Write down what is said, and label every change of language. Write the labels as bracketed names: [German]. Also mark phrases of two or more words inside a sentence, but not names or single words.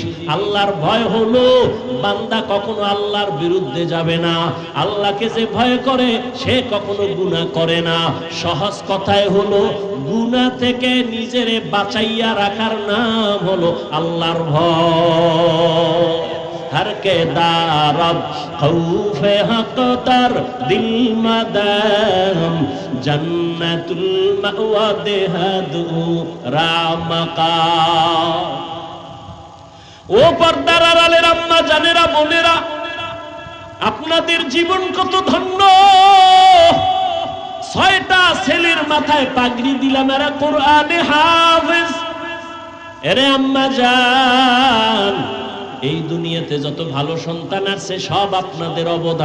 [Bangla] আল্লাহর ভয় হলো বান্দা কখনো আল্লাহর বিরুদ্ধে যাবে না। আল্লাহকে যে ভয় করে সে কখনো গুনাহ করে না। সহজ কথায় হলো গুনাহ থেকে নিজেরে বাঁচাইয়া রাখার নাম হলো আল্লাহর ভয়। [Persian] هر که داراب خوف حق تر دل مدم جنت المأوی دهد رامکا. [Bangla] ও পর্দার আড়ালের আম্মা জানেরা, বোনেরা, আপনাদের জীবন কত ধন্য। 6টা ছেলের মাথায় পাগড়ি দিলাম, এরা কোরআনে হাফেজ। এরে আম্মা জান, এই দুনিয়াতে যত ভালো সন্তান আছে সব আপনাদের অবদান।